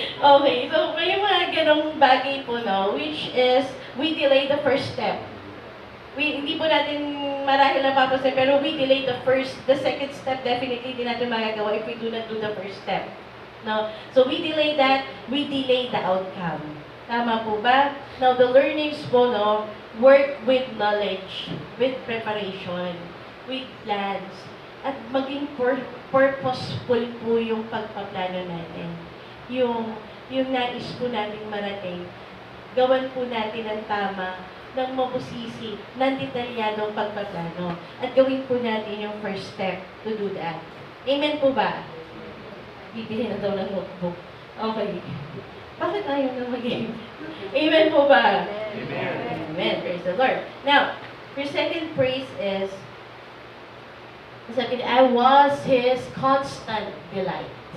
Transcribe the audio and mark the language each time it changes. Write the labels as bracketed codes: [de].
[tl] Okay, so may mga ganong bagay po, no? [en] Which is, we delay the first step. [tl] Hindi po natin marahil napapansin, pero [en] we delay the second step, definitely [tl] di natin magagawa [en] if we do not do the first step. No? So we delay that, we delay the outcome. [tl] Tama po ba? [en] Now, the learnings po, no, work with knowledge, with preparation, with plans, [tl] at maging purposeful po yung pagpaplano natin. Yung nais po nating marating, gawan po natin ang tama, ng mabusisi, ng detalyadong pagpaplano. At gawin po natin yung [en] first step to do that. [tl] Amen po ba? Bibili na daw ng notebook. Okay. Bakit ayaw na mag-game? Amen po ba? Amen. [en] Amen. Praise the Lord. Now, your second praise is, [tl] sabi niya, [en] I was His constant delight.